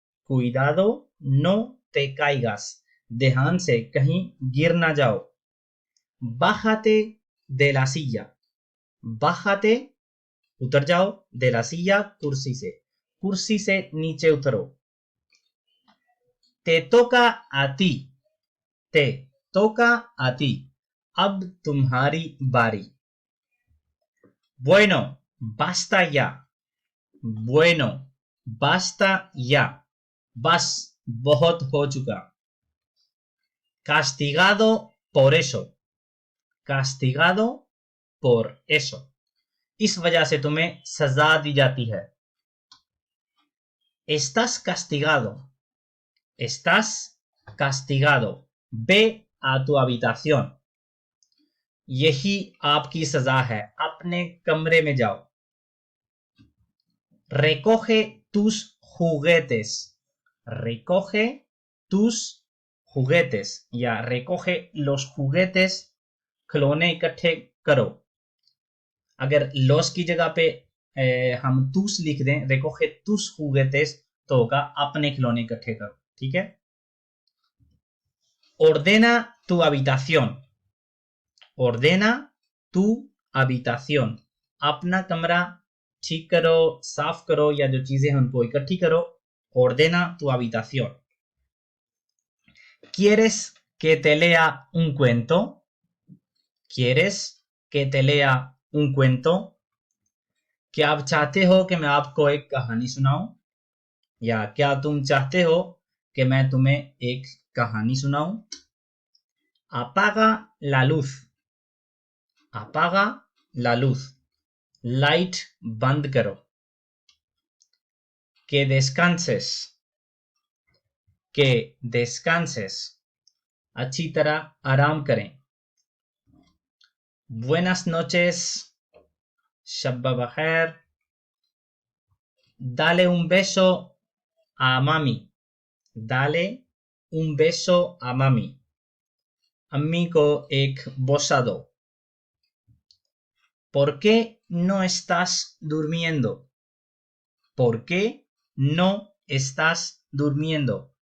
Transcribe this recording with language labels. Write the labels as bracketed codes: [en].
[es] cuidado no te caigas, [hi] ध्यान से कहीं गिर ना जाओ। [es] bájate de la silla। bájate [hi] उतर जाओ, [es] de la silla [hi] कुर्सी से नीचे उतरो। [es] te toca a ti। te toca a ti, [hi] अब तुम्हारी बारी। [es] bueno basta ya। bueno basta ya, [hi] बस बहुत हो चुका। [es] castigado por eso। castigado por eso, [hi] इस वजह से तुम्हें सजा दी जाती है। [es] estás castigado। estás castigado, ve a tu habitación। [hi] यही आपकी सजा है, अपने कमरे में जाओ। [es] recoge tus juguetes। recoge tus juguetes [hi] या [es] recoge los juguetes, [hi] खिलौने इकट्ठे करो। अगर los की जगह पे हम tus लिख दें, [es] recoge tus juguetes, [hi] तो होगा अपने खिलौने इकट्ठे करो। ठीक है। [es] ordena tu habitación। ordena tu habitación, [hi] अपना कमरा ठीक करो, साफ करो, या जो चीजें हैं उनको इकट्ठी करो। [es] ordena tu habitación। ¿Quieres que te lea un cuento? ¿Quieres que te lea un cuento? [hi] क्या आप चाहते हो कि मैं आपको एक कहानी सुनाऊं, या क्या तुम चाहते हो कि मैं तुम्हें एक कहानी सुनाऊं। [es] apaga la luz। apaga la luz, [hi] light बंद करो। [es] que descanses। que descanses, [hi] अच्छी तरह आराम करें। [es] buenas noches, [hi] Shabba बखैर। [es] dale un beso a mami। dale un beso a mami, [hi] अम्मी को एक बोसा दो। [es] ¿por qué no estás durmiendo? ¿por qué no estás durmiendo?